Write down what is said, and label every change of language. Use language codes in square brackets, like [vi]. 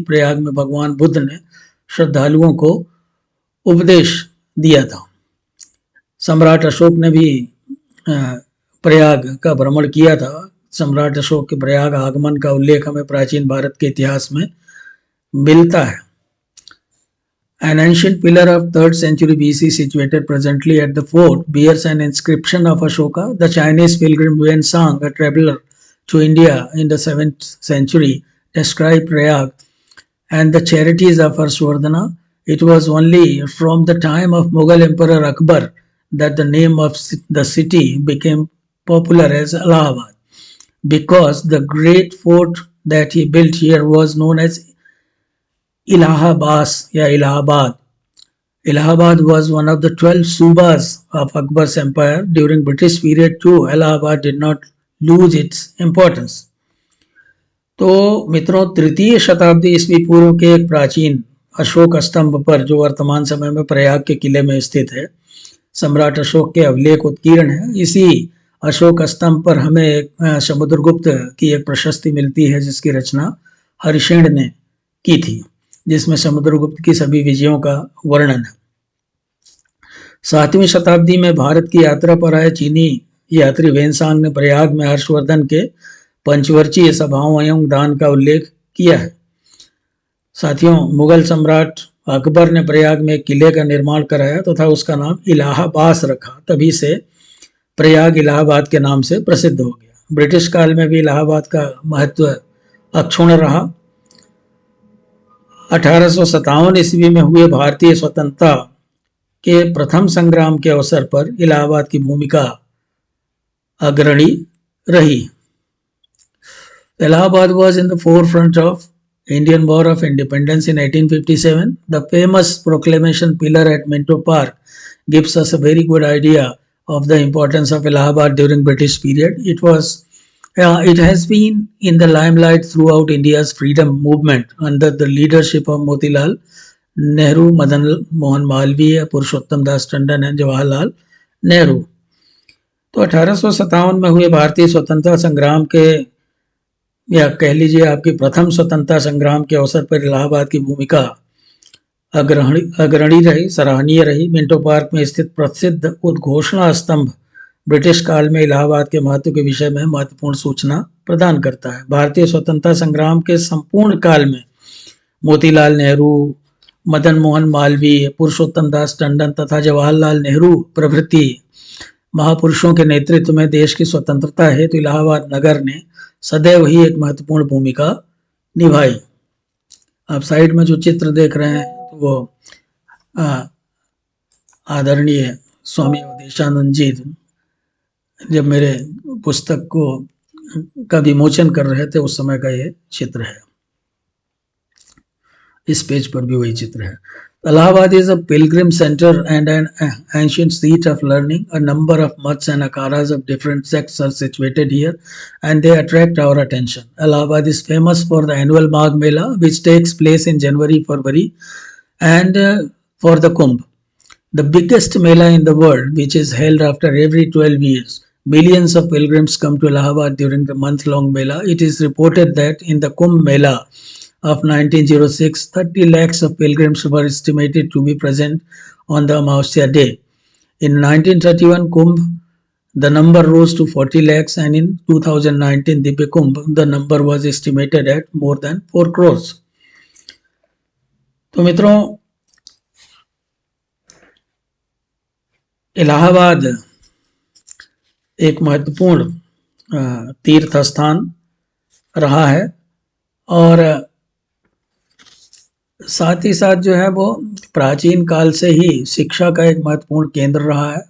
[hi] प्रयाग में भगवान बुद्ध ने श्रद्धालुओं को उपदेश दिया था। सम्राट अशोक ने भी प्रयाग का भ्रमण किया था। सम्राट अशोक के प्रयाग आगमन का उल्लेख हमें प्राचीन भारत के इतिहास में मिलता है। [en] An ancient pillar of 3rd century BC situated presently at the fort bears an inscription of Ashoka. The Chinese pilgrim Yuan Sang, a traveler to India in the 7th century, described Prayag and the charities of Harshvardhana. It was only from the time of Mughal Emperor Akbar that the name of the city became popular as Allahabad, because the great fort that he built here was known as Ilahabad. Allahabad was one of the 12 subas of Akbar's empire. During British period too, Allahabad did not lose its importance. [hi] तो मित्रों, तृतीय शताब्दी ईस्वी पूर्व के एक प्राचीन अशोक स्तंभ पर, जो वर्तमान समय में प्रयाग के किले में स्थित है, सम्राट अशोक के अभिलेख उत्कीर्ण है। इसी अशोक स्तंभ पर हमें एक समुद्रगुप्त की एक प्रशस्ति मिलती है जिसकी रचना हरिशेन ने की थी, जिसमें समुद्रगुप्त की सभी विजयों का वर्णन है। 7वीं शताब्दी में भारत की यात्रा पर आए चीनी यात्री वेनसांग ने प्रयाग में हर्षवर्धन के पंचवर्षीय सभाओं एवं दान का उल्लेख किया है। साथियों, मुगल सम्राट अकबर ने प्रयाग में एक किले का निर्माण कराया तथा तो उसका नाम इलाहाबाद रखा। तभी से प्रयाग इलाहाबाद के नाम से प्रसिद्ध हो गया। ब्रिटिश काल में भी इलाहाबाद का महत्व अक्षुण्ण रहा। 1857 ईस्वी में हुए भारतीय स्वतंत्रता के प्रथम संग्राम के अवसर पर इलाहाबाद की भूमिका अग्रणी रही। [en] Allahabad was in the forefront of Indian War of Independence in 1857. The famous proclamation pillar at Minto Park gives us a very good idea of the importance of Allahabad during British period. It has been in the limelight throughout India's freedom movement under the leadership of Motilal Nehru, Madan Mohan Malviya, Purushottam Das Tandon and Jawaharlal Nehru. [hi] तो 1857 में हुए भारतीय स्वतंत्रता संग्राम के या कह लीजिए आपकी प्रथम स्वतंत्रता संग्राम के अवसर पर इलाहाबाद की भूमिका अग्रणी रही, सराहनीय रही। मिंटो पार्क में स्थित प्रसिद्ध उद्घोषणा स्तंभ ब्रिटिश काल में इलाहाबाद के महत्व के विषय में महत्वपूर्ण सूचना प्रदान करता है। भारतीय स्वतंत्रता संग्राम के संपूर्ण काल में मोतीलाल नेहरू, मदन मोहन मालवीय, पुरुषोत्तम दास टंडन तथा जवाहरलाल नेहरू प्रभृति महापुरुषों के नेतृत्व में देश की स्वतंत्रता हेतु इलाहाबाद नगर ने सदैव ही एक महत्वपूर्ण भूमिका निभाई। आप साइड में जो चित्र देख रहे हैं तो वो आदरणीय स्वामी अवधेशानंद जी जब मेरे पुस्तक का विमोचन कर रहे थे उस समय का ये चित्र है। इस पेज पर भी वही चित्र है। [en] Allahabad is a pilgrim center and an ancient seat of learning. A number of mutts and akharas of different sects are situated here and they attract our attention. Allahabad is famous for the annual Magh Mela which takes place in January, February and for the Kumbh, the biggest Mela in the world which is held after every 12 years. Millions of pilgrims come to Allahabad during the month-long Mela. It is reported that in the Kumbh Mela of 1906, 30 lakhs of pilgrims were estimated to be present on the Amavasya day. In 1931 Kumbh, the number rose to 40 lakhs and in 2019 Divya Kumbh, the number was estimated at more than 4 crores. [hi] तो मित्रों, इलाहाबाद एक महत्वपूर्ण तीर्थ स्थान रहा है और साथ ही साथ जो है वो प्राचीन काल से ही शिक्षा का एक महत्वपूर्ण केंद्र रहा है।